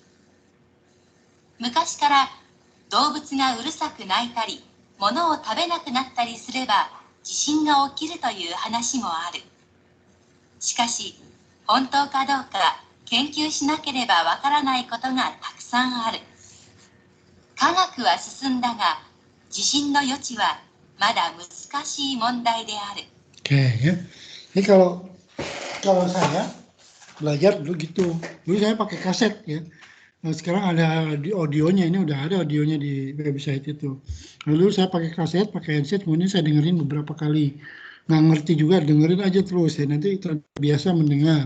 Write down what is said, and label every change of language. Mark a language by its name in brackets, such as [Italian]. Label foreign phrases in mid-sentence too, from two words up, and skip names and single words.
[Japanese] 昔から動物がうるさく鳴いたり、物を食べなくなったりすれば地震が起きるという話もある。しかし、本当かどうか研究しなければわからないことがたくさんある。科学は進んだが、地震の余地はまだ難しい問題である。 [Indonesian] Oke ya. Jadi kalau saya belajar dulu gitu. Dulu saya pakai kaset ya. Nah, sekarang ada di audionya, ini udah ada audionya di website itu. Lalu saya pakai kaset, pakai headset, kemudian saya dengerin beberapa kali. Nggak ngerti juga, dengerin aja terus ya. Nanti terbiasa mendengar.